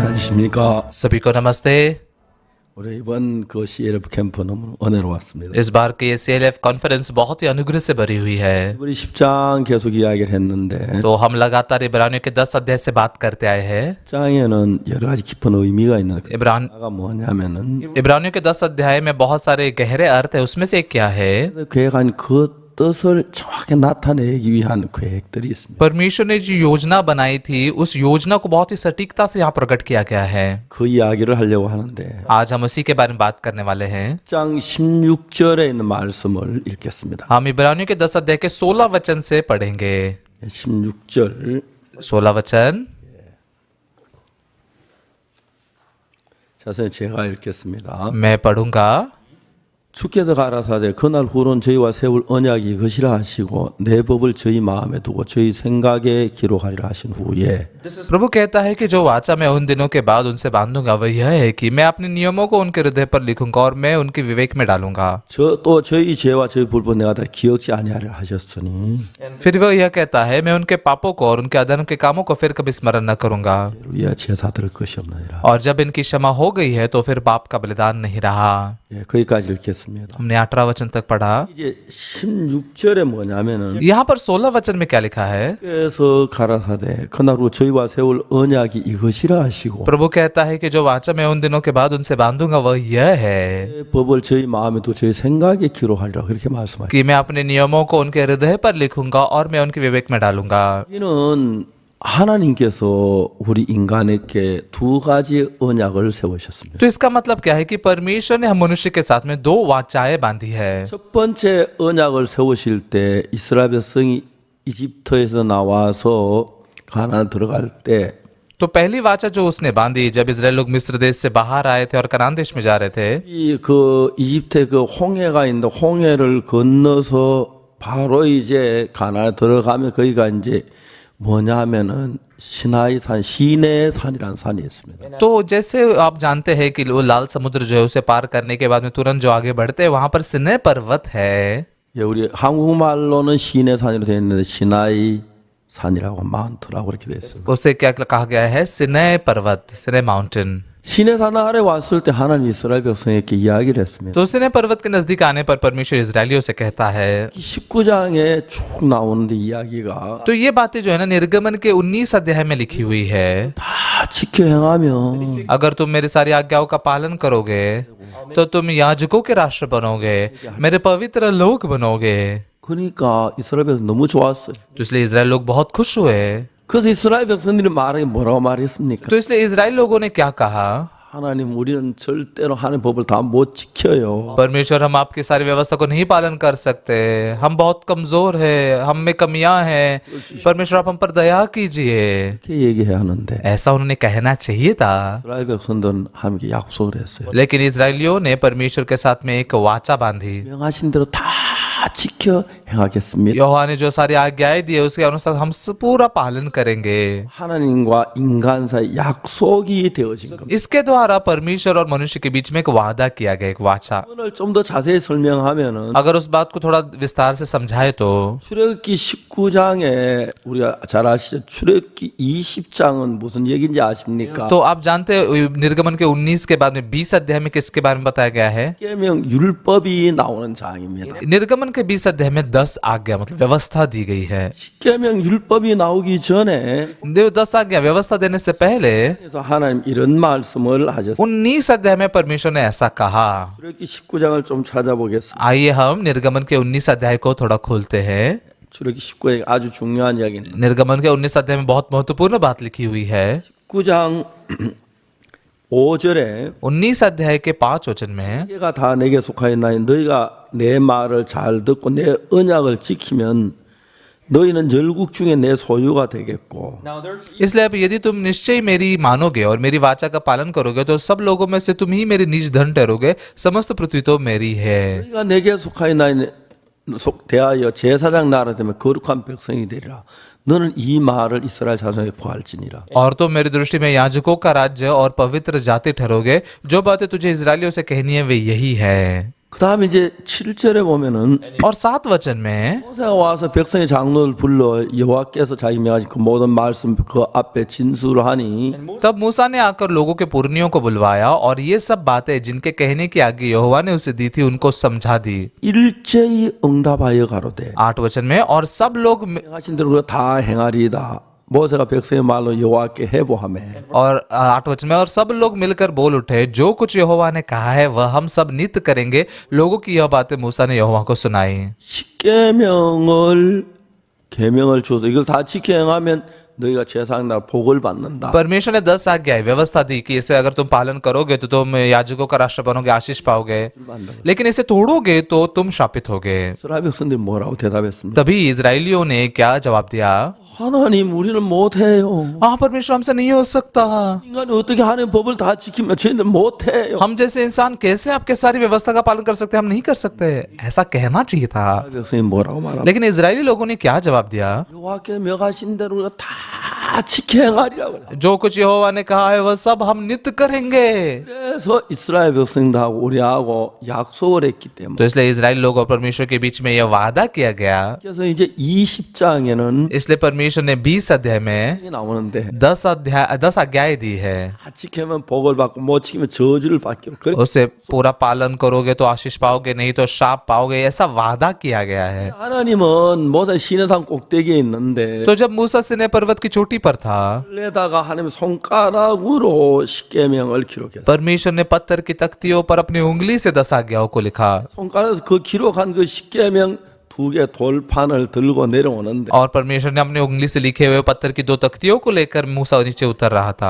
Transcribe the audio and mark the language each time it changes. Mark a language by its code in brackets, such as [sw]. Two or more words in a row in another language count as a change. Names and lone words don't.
[ko] 안녕하십니까. [hi] सभी को नमस्ते। [ko] 올해 이번 그 CLF 캠프 너무 은혜로웠습니다. [hi] इस बार की ये CLF कॉन्फ्रेंस बहुत ही अनुग्रह से भरी हुई है। [ko] 우리 10장 계속 이야기를 했는데 [hi] तो हम लगातार इब्रानियों के 10 अध्याय से बात करते आए हैं। [ko] 10장에는 여러 가지 깊은 의미가 있는 [hi] इब्रान [ko] 하나가 뭐냐면은 [hi] इब्रानियों के 10 अध्याय में बहुत सारे गहरे अर्थ है। उसमें से एक क्या है? [ko] 계획한 그 뜻을 정확히 나타내기 위한 계획들이 있습니다. [hi] परमेश्वर ने जो योजना बनाई थी उस योजना को बहुत ही सटीकता से यहाँ प्रकट किया गया है। [ko] 그 이야기를 하려고 하는데 [hi] आज हम उसी के बारे में बात करने वाले हैं। [ko] 10장 16절에 있는 말씀을 읽겠습니다. [hi] हम इब्रानियों के 10 अध्याय के 16 वचन से पढ़ेंगे। [ko] 16절 [hi] 16 वचन [ko] 자세히 제가 읽겠습니다. [hi] मैं पढ़ूंगा। [ko] 주께서 가라사대 그날 후론 저희와 세울 언약이 이것이라 하시고 내 법을 저희 마음에 두고 저희 생각에 기록하리라 하신 후에 [hi] प्रभु कहता है कि जो वाचा मैं उन दिनों के बाद उनसे बांधूंगा वह यह है कि मैं अपने नियमों को उनके हृदय पर लिखूंगा और मैं उनके विवेक में डालूंगा। [ko] 또 저희 죄와 저희 불법 내가 다 기억지 아니하리라 하셨으니 [hi] फिर वह यह कहता है मैं उनके पापों को और उनके अधर्म के कामों को फिर कभी स्मरण न करूंगा। [ko] 위에 제사 드릴 것이 없느니라. [hi] और जब इनकी क्षमा हो गई है तो फिर पाप का बलिदान नहीं रहा। [ko] 예, 거기까지 읽겠습니다. [hi] हमने 18 वचन तक पढ़ा। [ko] 이제 16절에 뭐냐면은 [hi] यहाँ पर 16 वचन में क्या लिखा है? [ko] 그래서 가라사대 그날 후 저희와 세울 언약이 이것이라 하시고 [hi] प्रभु कहता है कि जो वाचा मैं उन दिनों के बाद उनसे बांधूंगा वह यह है [ko] 법을 저희 마음에 두고 저희 생각에 기록하리라 그렇게 말씀하시고 [hi] कि मैं अपने नियमों को उनके हृदय पर लिखूंगा और मैं उनके विवेक में डालूंगा। [ko] 이는 하나님께서 우리 인간에게 두 가지 언약을 세우셨습니다. [hi] तो इसका मतलब क्या है कि परमेश्वर ने हम मनुष्य के साथ में दो वाचाएं बांधी है। [ko] 첫 번째 언약을 세우실 때 이스라엘 백성이 이집트에서 나와서 가나안 들어갈 때 [hi] तो पहली वाचा जो उसने बांधी जब इजराइल लोग मिस्र देश से बाहर आए थे और कनान देश में जा रहे थे, [ko] 그 이집트에 그 홍해가 있는데 홍해를 건너서 바로 이제 가나안에 들어가면 거기가 이제 뭐냐 하면은 시나이 산 시내 산이라는 산이 있습니다. [hi] तो जैसे आप जानते हैं कि वो लाल समुद्र जो है उसे पार करने के बाद में तुरंत जो आगे बढ़ते हैं वहां पर सिनै पर्वत है। [ko] 예, 우리 한국말로는 시내 산이라고 되어 있는데 시나이 산이라고 마운트라고 그렇게 되어 있습니다. [hi] उसे क्या कहा गया है? सिनै पर्वत, सिनै माउंटेन। [ko] 시내 산 아래 왔을 때 하나님 이스라엘 백성에게 이야기를 했습니다. [hi] तो सिनै पर्वत के नजदीक आने पर परमेश्वर इजरायलियों से कहता है। [ko] 19장에 쭉 나오는데 इ야기가 [hi] तो ये बातें जो है ना निर्गमन के 19 अध्याय में लिखी हुई है। [ko] 다 지켜 행하면 [hi] अगर तुम मेरी सारी आज्ञाओं का पालन करोगे तो तुम याजकों के राष्ट्र बनोगे, मेरे पवित्र लोग बनोगे। [ko] 그러니까 이스라엘 백성 너무 좋았어요. [hi] तो इसलिए इजराइल लोग बहुत खुश हुए। [ko] 그래서 이스라엘 백성들이 말하기 뭐라고 말했습니까? [hi] तो इसलिए इजराइल लोगों ने क्या कहा? [ko] 하나님 우리는 절대로 하나님 법을 다 못 지켜요. [hi] परमेश्वर हम आपकी सारी व्यवस्था को नहीं पालन कर सकते, हम बहुत कमजोर है, हम में कमियां हैं, परमेश्वर आप हम पर दया कीजिए। [ko] 이렇게 얘기해야 하는데 [hi] ऐसा उन्होंने कहना चाहिए था, [ko] 이스라엘 백성들은 하나님께 약속을 했어요. [hi] लेकिन इजरायलियों ने परमेश्वर के साथ में एक वाचा बांधी। [ko] 명하신 대로 다 지켜 행하겠습니다. [hi] यहोवा ने जो सारी आज्ञाएं दी है उसके अनुसार हम पूरा पालन करेंगे। [ko] 하나님과 인간 사이 약속이 되어진 겁니다. [hi] इसके द्वारा परमेश्वर और मनुष्य के बीच में एक वादा किया गया, एक वाचा। [ko] 오늘 좀 더 자세히 설명하면은 [hi] अगर उस बात को थोड़ा विस्तार से समझाए तो [ko] 출애굽기 19장에 우리가 잘 아시죠? 출애굽기 20장은 무슨 얘기인지 아십니까? [hi] तो आप जानते हैं निर्गमन के 19 के बाद में 20 अध्याय में किसके बारे में बताया गया है? [ko] 계명 율법이 나오는 장입니다. [hi] निर्गमन के 20 अध्याय में 10 आज्ञा मतलब व्यवस्था दी गई है। [ko] 계명 율법이 나오기 전에 [hi] 10 आज्ञा व्यवस्था देने से पहले [ko] 그래서 하나님 이런 말씀을 하셨어요. [hi] 19 अध्याय में परमेश्वर ने ऐसा कहा। [ko] 출애굽기 19장을 좀 찾아보겠습니다. [hi] आइए हम निर्गमन के 19 अध्याय को थोड़ा खोलते हैं। [ko] 출애굽기 19장이 아주 중요한 이야기입니다. [hi] निर्गमन के 19 अध्याय में बहुत महत्वपूर्ण बात लिखी हुई है। [ko] 19장 5절에 [hi] 19 अध्याय के 5 वचन में [ko] 세계가 다 내게 속하였나니 너희가 내 말을 잘 듣고 내 언약을 지키면 너희는 열국 중에 내 소유가 되겠고 [hi] इसलिए अब यदि तुम निश्चय मेरी मानोगे और मेरी वाचा का पालन करोगे तो सब लोगों में से तुम ही मेरी निज धन ठहरोगे, समस्त पृथ्वी तो मेरी है। [ko] 너희가 내게 속하였나니 대하여 제사장 나라 되면 거룩한 백성이 되리라. 너는 이 말을 이스라엘 자손에게 구할지니라. [hi] और तो मेरी दृष्टि में याजकों का राज्य और पवित्र जाति ठहरोगे। जो बातें तुझे इजरायलियों से कहनी है वे यही है। [ko] 그다음에 이제 7절에 보면은 [hi] और 7 वचन में [ko] 모세가 와서 백성의 장로를 불러 여호와께서 자기 명하신 그 모든 말씀 그 앞에 진술을 하니 [hi] तब मूसा ने आकर लोगों के पुरनियों को बुलवाया और ये सब बातें जिनके कहने की आज्ञा यहोवा ने उसे दी थी उनको समझा दी। [ko] 일제히 응답하여 가로되 [hi] 8 वचन में और सब लोग [ko] 행하신 대로 우리가 다 행하리이다. 모세가 백성의 말로 여호와께 해보하매 [hi] और 8 वचन में और सब लोग मिलकर बोल उठे जो कुछ यहोवा ने कहा है वह हम सब नित्य करेंगे। लोगों की यह बातें मूसा ने यहोवा को सुनाई। [ko] 십계명을 계명을 주어서 이걸 다 지켜 행하면 너희가 제사장 날 복을 받는다. [hi] परमेश्वर ने 10 आज्ञाएं व्यवस्था दी कि इसे अगर तुम पालन करोगे तो तुम याजकों का राष्ट्र बनोगे, आशीष पाओगे, लेकिन इसे तोड़ोगे तो तुम शापित होगे। [ko] 이스라엘 백성들이 뭐라고 대답했습니까? [hi] तभी इजरायलियों ने क्या जवाब दिया? [ko] 하나님 우리는 못해요. [hi] हाँ परमेश्वर हमसे नहीं हो सकता। [ko] 인간이 어떻게 하나님 법을 다 지키면 저희는 못해요. [hi] हम जैसे इंसान कैसे आपके सारी व्यवस्था का पालन कर सकते हैं? हम नहीं कर सकते। ऐसा कहना चाहिए था, [ko] 이스라엘 백성이 뭐라고 말합니까? [hi] लेकिन इजरायली लोगों ने क्या जवाब दिया? [ko] 여호와께 명하신 대로 우리가 다 지켜 행하리라고 그래. [hi] जो कुछ यहोवा ने कहा है वह सब हम नित्य करेंगे। [ko] 그래서 이스라엘 백성들하고 우리하고 약속을 했기 때문에 [hi] तो इसलिए इजराइल लोग और परमेश्वर के बीच में यह वादा किया गया। [ko] 그래서 이제 20장에는 [hi] इसलिए परमेश्वर ने 20 अध्याय में [ko] 나오는데 [hi] 10 आज्ञाएं दी है। [ko] 다 지키면 복을 받고 못 지키면 저주를 받기로 그래. [hi] उससे पूरा पालन करोगे तो आशीष पाओगे, नहीं तो शाप पाओगे, ऐसा वादा किया गया है। [ko] 하나님은 모세 시내산 꼭대기에 있는데 [hi] तो जब मूसा सिनै पर्वत की चोटी पर था, [ko] ले다가 하나님 손가락으로 십계명을 기록했어요. [hi] परमेश्वर ने पत्थर की तख्तियों पर अपनी उंगली से 10 आज्ञाओं को लिखा [ko] 손가락에서 그 기록한 그 십계명 두 개 돌판을 들고 내려오는데 [hi] और परमेश्वर ने अपनी उंगली से लिखे हुए पत्थर की 2 तख्तियों को लेकर मूसा नीचे उतर रहा था।